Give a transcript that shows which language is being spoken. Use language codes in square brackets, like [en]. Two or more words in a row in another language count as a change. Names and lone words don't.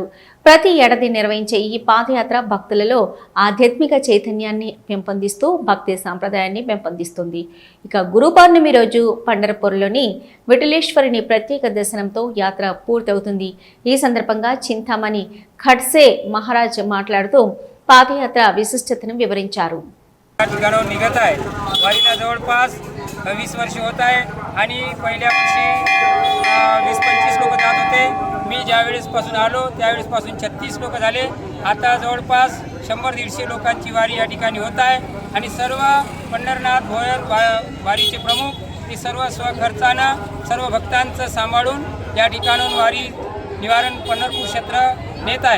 [te] ప్రతి ఏడాది నిర్వహించే ఈ పాదయాత్ర భక్తులలో ఆధ్యాత్మిక చైతన్యాన్ని పెంపొందిస్తూ భక్తి సాంప్రదాయాన్ని పెంపొందిస్తుంది. ఇక గురు పౌర్ణమి రోజు పండరపూర్లోని విఠలేశ్వరుని ప్రత్యేక దర్శనంతో యాత్ర పూర్తవుతుంది. ఈ సందర్భంగా చింతామణి ఖడ్సే మహారాజ్ మాట్లాడుతూ పాదయాత్ర విశిష్టతను వివరించారు. [mr] गणव निघत आहे. वारीला जवळपास 20 वर्ष होत आहे आणि पहिल्या वर्षी 20-25 लोक जात होते. मी ज्यावेळेसपासून आलो त्यावेळेसपासून 36 लोक झाले. आता जवळपास 100-150 लोकांची वारी या ठिकाणी होत आहे आणि सर्व पंढरनाथ भोयर वारीचे प्रमुख हे सर्व स्वखर्चानं सर्व भक्तांचं सांभाळून या ठिकाणून वारी निवारण पंढरपूर क्षेत्र नेत आहे.